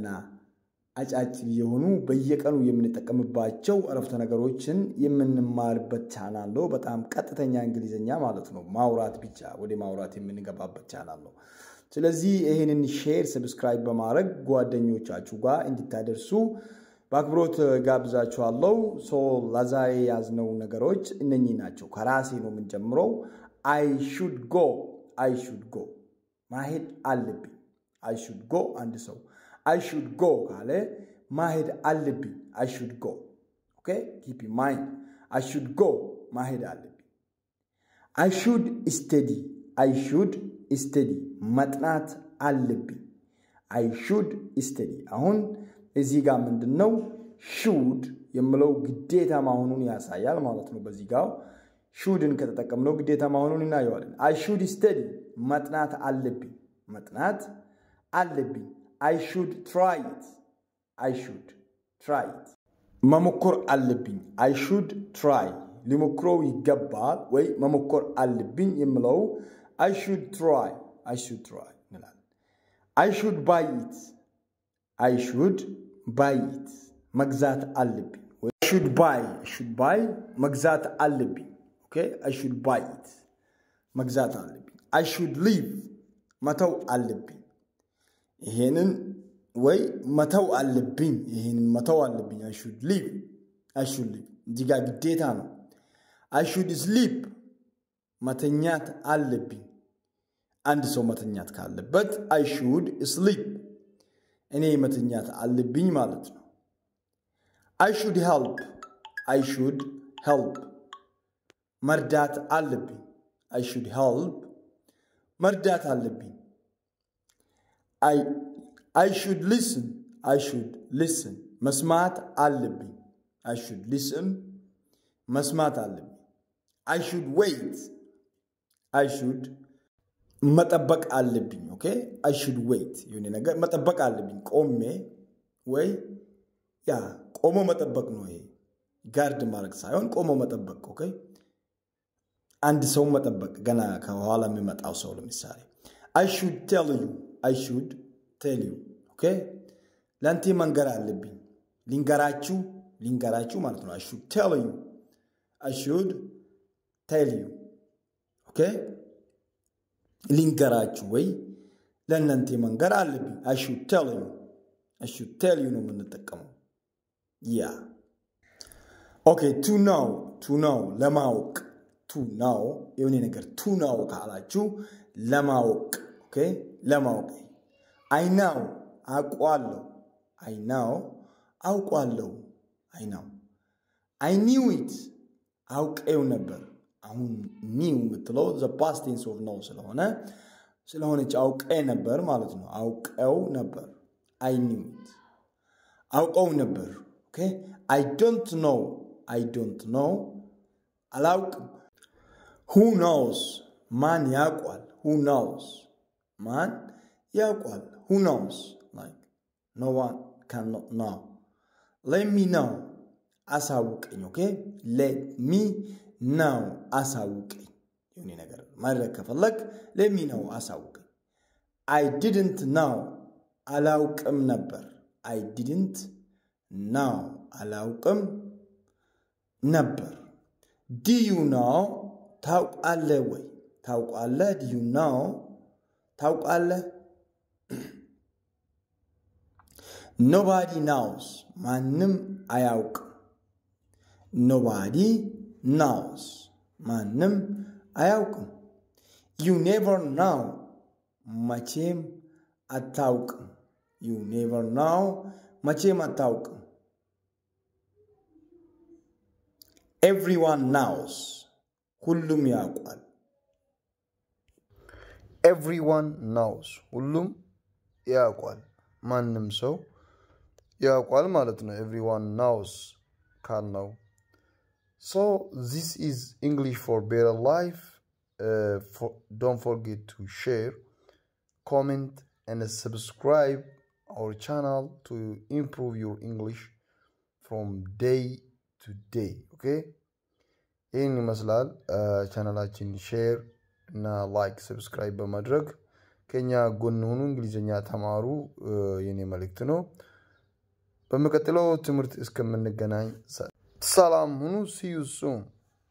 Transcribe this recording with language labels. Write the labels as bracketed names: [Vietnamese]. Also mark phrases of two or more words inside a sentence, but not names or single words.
[Amharic] አጫጭር የሆኑ በየቀኑ የምንጠቀምባቸው አረፍተ ነገሮችን የምንማርበት ቻናል ነው በጣም ቀጥተኛ እንግሊዘኛ ማለት ነው ማውራት ብቻ ወደ ማውራት የምንገባበት ቻናል ነው ስለዚህ ይሄንን [English] share subscribe [Amharic] በማድረግ ጓደኞቻችሁ ጋር እንድታደርሱ በአክብሮት ጋብዛችኋለሁ ሶ ለዛሬ ያዝነው ነገሮች እነኚህ ናቸው ከራሴ ነው የምንጀምረው [English] I should go [Amharic] ማሄድ አለብኝ [English] I should go [Amharic] አንድ ሰው [English] I should go [Amharic] ካለ ማሄድ አለብኝ [English] I should go okay keep in mind I should go [Amharic] ማሄድ አለብኝ [English] I should [Amharic] study ማጥናት አለብኝ [English] I should study [Amharic] አሁን እዚህ ጋር ምንድነው should የምለው ግዴታ መሆኑን ያሳያል ማለት ነው በዚህ ጋር shouldን ከተጠቀምነው ግዴታ መሆኑን እናየዋለን [English] I should study [Amharic] ማጥናት አለብኝ [English] I should try it [Amharic] መሞከር አለብኝ [English] I should try [Amharic] ሊሞክረው ይገባል ወይ መሞከር አለብኝ የምለው [English] I should try እንላለን I should buy it [Amharic] መግዛት አለብኝ [English] I should buy [Amharic] መግዛት አለብኝ [English] okay I should buy it መግዛት [Amharic] አለብኝ [English] I should leave [Amharic] መተው አለብኝ ይሄንን ወይ መተው አለብኝ [English] I should leave [Amharic] ዲጋ ግዴታ ነው [English] I should sleep [Amharic] መተኛት አለብኝ አንድ ሰው መተኛት ካለበት [English] I should sleep [Amharic] እኔ መተኛት አለብኝ ማለት ነው [English] I should [Amharic] help መርዳት አለብኝ I should help መርዳት አለብኝ I should listen መስማት አለብኝ I should listen መስማት አለብኝ I should wait መጠበቅ አለብኝ [English] okay I should wait [Amharic] የሆነ ነገር መጠበቅ አለብኝ ቆሜ ወይ ያ ቆሞ መጠበቅ ነው ይሄ ጋርድ ማድረግ ሳይሆን ቆሞ መጠበቅ okay አንድ ሰው መጠበቅ ገና ከኋላ የሚመጣው ሰው ለምሳሌ [English] I should tell you okay [Amharic] ላንተ መንገር አለብኝ ሊንገራችሁ ማለት ነው [English] I should tell you okay [Amharic] ሊንገራችሁ ወይ ለእናንተ መንገር አለብኝ [English] I should tell you [Amharic] ነው የምንጠቀመው [English] yeah okay to know ለማወቅ to know [Amharic] የሆነ ነገር [English] to know [Amharic] ካላችሁ ለማወቅ [English] okay ለማወቅ I know [Amharic] አውቃለሁ [English] I knew it [Amharic] አውቀው ነበር አሁን knew ምትለው [English] the past tense of know [Amharic] ስለሆነች አውቀ ነበር ማለት ነው አውቀው ነበር [English] I knew it [Amharic] አውቀው ነበር [English] okay I don't know አላውቅም who knows [Amharic] ማን ያውቃል ማን ያውቃል [English] who knows like no one cannot know let me know አሳውቀኝ okay let me know [Amharic] አሳውቀኝ የሆነ ነገር ማድረግ ከፈለክ [English] let me know አሳውቀኝ I didn't know [Amharic] አላውቅም ነበር [English] I didn't know [Amharic] አላውቅም ነበር [English] do you know [Amharic] ታውቃለህ ወይ [English] do you know ታውቃለህ nobody knows [Amharic] ማንም አያውቅም [English] nobody knows [Amharic] ማንም አያውቅም [English] you never know [Amharic] መቼም አታውቅም [English] everyone knows [Amharic] ሁሉም ያውቃል [English] everyone knows [Amharic] ሁሉም ያውቃል ማንም ሰው ያውቃል ማለት ነው [English] everyone knows ካልነው so this is English for better life don't forget to share comment and subscribe our channel to improve your English from day to day. Okay? [Amharic] In mas'lal channelaችን share እና [English] like subscribe [Amharic] በማድረግ ከኛ ጎን ሆኑ እንግሊዘኛ ተማሩ የኔ መልእክት ነው። በመቀጠለው ትምህርት እስከምንገናኝ ሰላም ሁኑ። [English] see you soon.